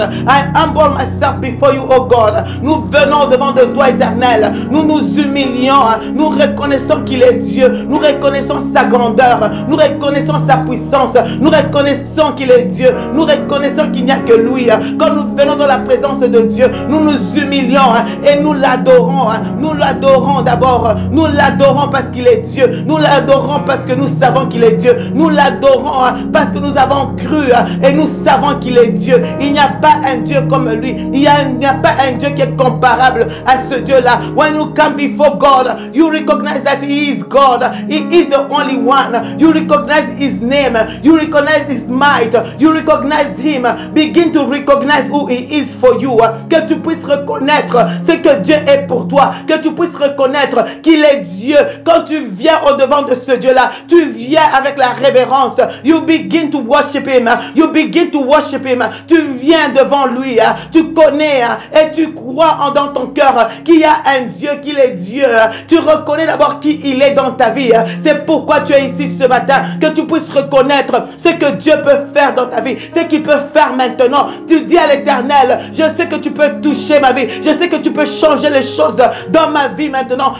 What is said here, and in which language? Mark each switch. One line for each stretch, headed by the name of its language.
English: I humble myself before you, oh God.
French: Nous venons devant de toi, Éternel. Nous nous humilions. Nous reconnaissons qu'il est Dieu. Nous reconnaissons sa grandeur. Nous reconnaissons sa puissance. Nous reconnaissons qu'il est Dieu. Nous reconnaissons qu'il n'y a que lui. Quand nous venons dans la présence de Dieu, nous nous humilions et nous l'adorons. Nous l'adorons d'abord. Nous l'adorons parce qu'il est Dieu. Nous l'adorons parce que nous savons qu'il est Dieu. Nous l'adorons parce que nous avons cru et nous savons qu'il est Dieu. Il n'y a pas un Dieu comme lui. Il n'y a pas un Dieu qui est comparable à ce Dieu-là.
English: When you come before God, you recognize that He is God. He is the only one. You recognize His name. You recognize His might. You recognize Him. Begin to recognize who He is for you.
French: Que tu puisses reconnaître ce que Dieu est pour toi. Que tu puisses reconnaître qu'il est Dieu. Quand tu viens au devant de ce Dieu-là, tu viens avec la révérence.
English: You begin to worship Him. You begin to worship Him.
French: Tu viens devant lui. Tu connais et tu crois dans ton cœur qu'il y a un Dieu, qu'il est Dieu. Tu reconnais d'abord qui il est dans ta vie. C'est pourquoi tu es ici ce matin. Que tu puisses reconnaître ce que Dieu peut faire dans ta vie. Ce qu'il peut faire maintenant. Tu dis à l'Éternel, je sais que tu peux toucher ma vie. Je sais que tu peux changer les choses dans ma vie maintenant.